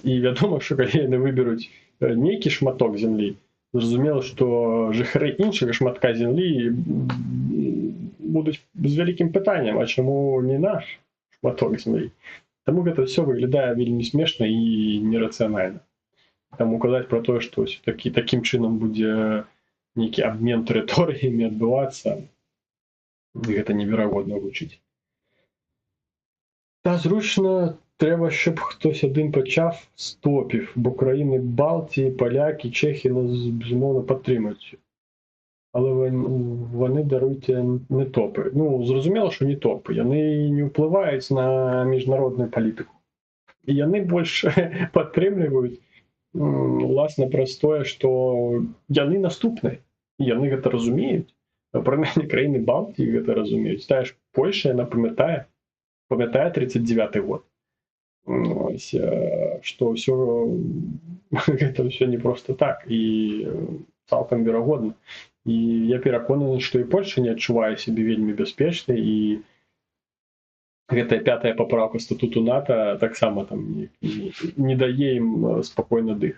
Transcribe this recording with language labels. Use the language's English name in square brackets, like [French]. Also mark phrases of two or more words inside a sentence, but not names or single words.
[Ukrainian] І відомо, що коли вони виберуть некий шматок землі, зрозуміло, що жихари іншого шматка землі будуть з великим питанням, а чому не наш шматок землі? Тому це все виглядає вельми смішно і нераціонально. Тому казати про те, що таким чином буде некий обмен територіями відбуватися, [Belarusian] гэта неверагодна гучыць. [Ukrainian] Та зручна треба, щоб хтось один почав з топів, бо країни Балтії, поляки, чехи нас, безумовно, підтримують. Але вони, даруйте, не топи. Зрозуміло, що не топи. Вони не впливають на міжнародну політику. І вони більше підтримують, власне, простое, що вони наступні. [Belarusian] і яны гэта разумеюць. Прынамсі краіны Балтыі гэта разумеюць. Тая ж Польша, яна памятае 39 год. Ось, што ўсё гэта ўсё не проста так і цалкам верагодна. І я пераконаны, што і Польша не адчувае сябе вельмі бяспечна, і гэтая 5-я папраўка статуту НАТО таксама там не дае ім спакойна дых.